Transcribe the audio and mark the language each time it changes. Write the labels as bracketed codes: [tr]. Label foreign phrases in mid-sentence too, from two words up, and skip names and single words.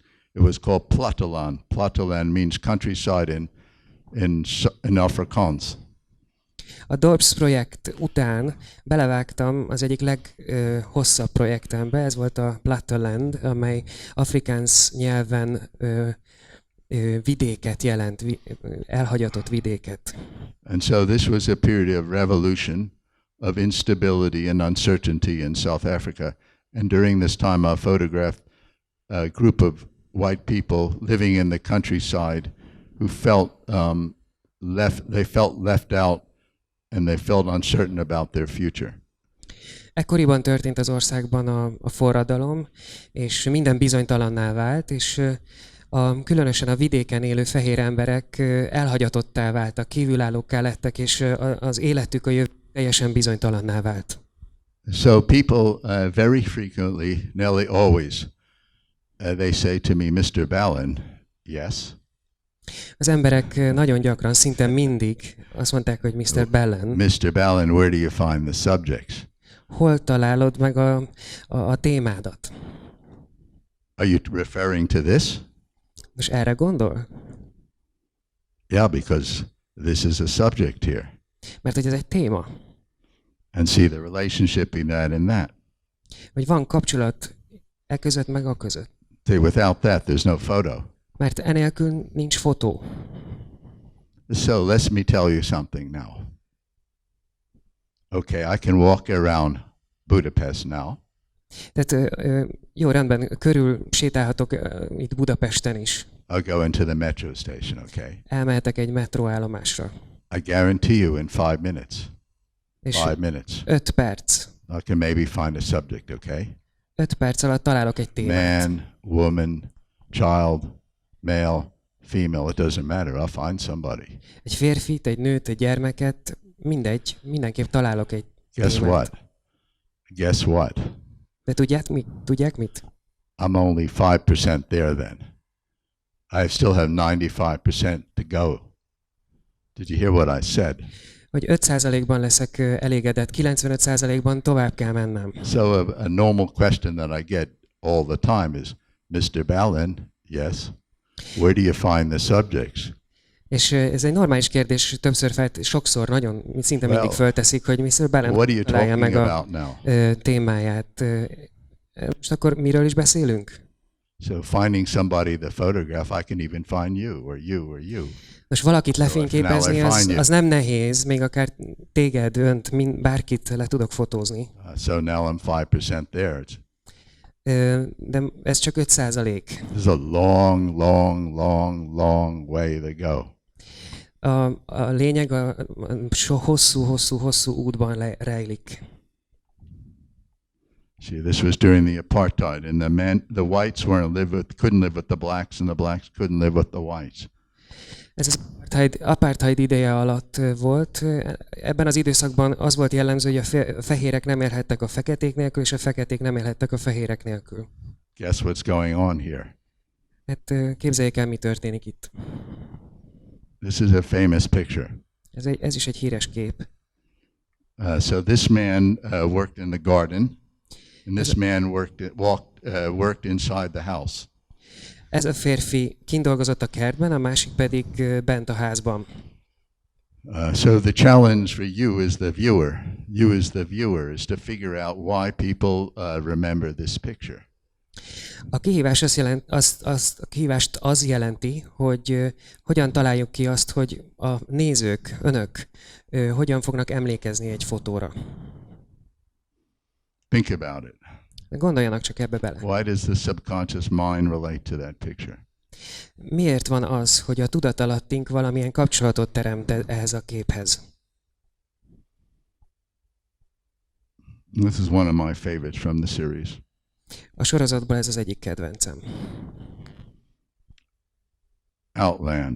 [en] It was called Platteland. Platteland means countryside in Afrikaans. [hu] A DORPS projekt után belevágtam az egyik leghosszabb projektembe, ez volt a Platteland, amely afrikáns nyelven vidéket jelent, elhagyatott vidéket. [en] And so this was a period of revolution, of instability and uncertainty in South Africa. And during this time I photographed a group of white people living in the countryside who felt left out, and they felt uncertain about their future. [hu] Ekkoriban történt az országban a forradalom, és minden bizonytalanná vált, és Különösen a vidéken élő fehér emberek elhagyatottá váltak, kívülállókká lettek, és az életük, a jövő teljesen bizonytalanná vált. [en] So people very frequently, nearly always, they say to me, Mr. Ballen, yes. [hu] Az emberek nagyon gyakran, szinte mindig azt mondták, hogy Mr. Ballen. [en] Mr. Ballen, where do you find the subjects? [hu] Hol találod meg a témádat? [en] Are you referring to this? [hu] Most erre gondol? [en] Yeah, because this is a subject here. [hu] Mert hogy ez egy téma. [en] And see the relationship in that and that. [hu] Hogy van kapcsolat e között meg a között. [en] See, without that, there's no photo. [hu] Mert enélkül nincs fotó. [en] So let me tell you something now. Okay, I can walk around Budapest now. [hu] Tehát jó, rendben, körül sétálhatok itt Budapesten is. [en] I'll go into the metro station, okay? [hu] Elmehetek egy metróállomásra. [en] I guarantee you in 5 minutes. [hu] És [en] 5 minutes. [hu] 5 perc. [en] I can maybe find a subject, okay? [hu] 5 perc alatt találok egy témát. [en] Man, woman, child, male, female, it doesn't matter. I'll find somebody. [hu] Egy férfit, egy nőt, egy gyermeket, mindegy, mindenképp találok egy [en] Guess [hu] témát. [en] what? Guess what? [hu] De tudják mit? [en] I'm only 5% there then. I still have 95% to go. Did you hear what I said? [hu] Hogy 5%-ban leszek elégedett, 95%-ban tovább kell mennem. [en] So a normal question that I get all the time is, Mr. Ballen, yes, where do you find the subjects? [hu] És ez egy normális kérdés, sokszor nagyon, szinte mindig fölteszik, hogy Mr. Ballen találja meg a témáját. Most akkor miről is beszélünk? [en] So finding somebody the photograph, I can even find you or you or you. [hu] Most valakit lefényképezni, az nem nehéz, még akár téged, önt, bárkit le tudok fotózni. [en] So now I'm 5% there. [hu] De ez csak 5%. [en] There's a long, long, long, long way to go. [hu] A lényeg a hosszú útban rejlik. [en] See, this was during the apartheid, and the whites couldn't live with the blacks, and the blacks couldn't live with the whites. [hu] Ez az apartheid ideje alatt volt. Ebben az időszakban az volt jellemző, hogy a fehérek nem élhettek a feketék nélkül, és a feketék nem élhettek a fehérek nélkül. [en] Guess what's going on here? [hu] Hát képzeljék el, mi történik itt. [en] This is a famous picture. [hu] Ez is egy híres kép. [en] So this man worked in the garden, and this man worked inside the house. [hu] Ez a férfi kint dolgozott a kertben, a másik pedig bent a házban. [en] So the challenge for you as the viewer, is to figure out why people remember this picture. [hu] A kihívást az jelenti, hogy hogyan találjuk ki azt, hogy a nézők, önök hogyan fognak emlékezni egy fotóra. [en] Think about it. [hu] Gondoljanak csak ebbe bele. [en] Why does the subconscious mind relate to that picture? [hu] Miért van az, hogy a tudatalattink valamilyen kapcsolatot teremt ehhez a képhez? [en] This is one of my favorites from the series. [hu] A sorozatból ez az egyik kedvencem. Outland.